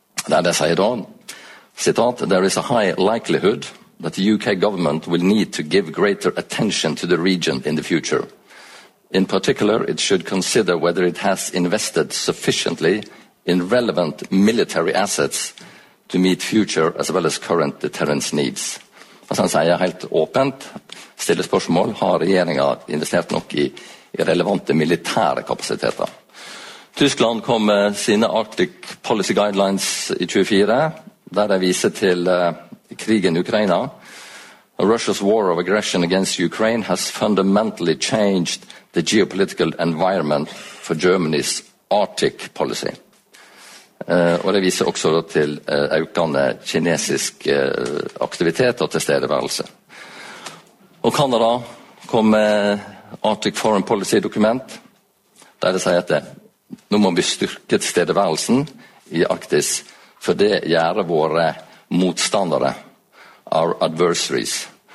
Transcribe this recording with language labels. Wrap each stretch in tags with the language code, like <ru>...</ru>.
<no>Der det sier da, citat,</no> <en>there is a high likelihood that the UK government will need to give greater attention to the region in the future. In particular, it should consider whether it has invested sufficiently in relevant military assets to meet future as well as current deterrence needs.</en> <no>Og så sier jeg helt åpent, stille spørsmål, har regjeringen investert nok i relevante militære kapasiteter? Tyskland kom med sine Arctic Policy Guidelines i 24, der de viser til krigen i Ukraina.</no> <en>Russia's war of aggression against Ukraine has fundamentally changed the geopolitical environment for Germany's Arctic policy.</en> <no>Og det viser også til økende kinesisk aktivitet og tilstedeværelse. Og Kanada kom med Arctic Foreign Policy dokument, der det sier at nå må vi styrke tilstedeværelsen i Arktis, for det gjør våre motstandere,</no> <en>our adversaries.</en>